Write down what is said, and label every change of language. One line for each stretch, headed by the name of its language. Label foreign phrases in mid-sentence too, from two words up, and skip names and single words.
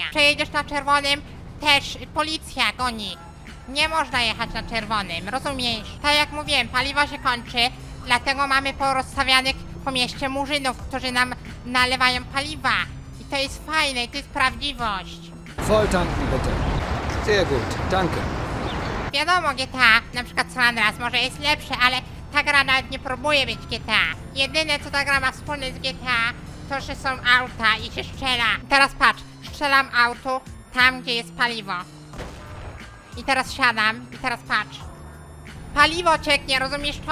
Polish: Przejedziesz na czerwonym, też policja goni. Nie można jechać na czerwonym, rozumiesz? Tak jak mówiłem, paliwo się kończy, dlatego mamy porozstawianych po mieście murzynów, którzy nam nalewają paliwa. I to jest fajne, i to jest prawdziwość.
German: Voll tanken bitte. Sehr gut, danke.
Polish: Wiadomo, GTA, na przykład San Andreas może jest lepsze, ale ta gra nawet nie próbuje być GTA. Jedyne co ta gra ma wspólne z GTA, to że są auta i się strzela. Teraz patrz, strzelam autu tam, gdzie jest paliwo. I teraz siadam i teraz patrz. Paliwo cieknie, rozumiesz to?